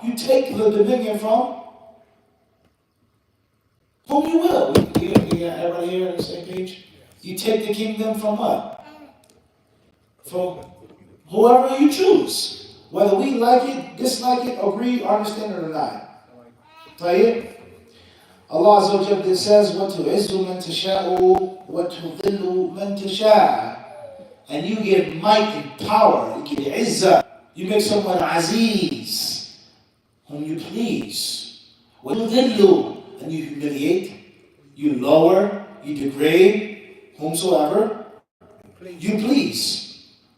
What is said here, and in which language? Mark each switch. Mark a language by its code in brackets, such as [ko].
[en] You take the dominion from whom you will. You got everybody here on the same page? You take the kingdom from what? From whoever you choose. Whether we like it, dislike it, agree, understand it or not. Tayyib? Allah Azza wa Jalla says, [ar] وَتُعِزُّ مَنْ تَشَاءُ وَتُذِلُّ مَنْ تَشَاءُ. [en] And you give might and power. You give izzah. You make someone aziz, whom you please. [ar] وَتُذِلُّ. [en] And you humiliate, you lower, you degrade, whomsoever you please.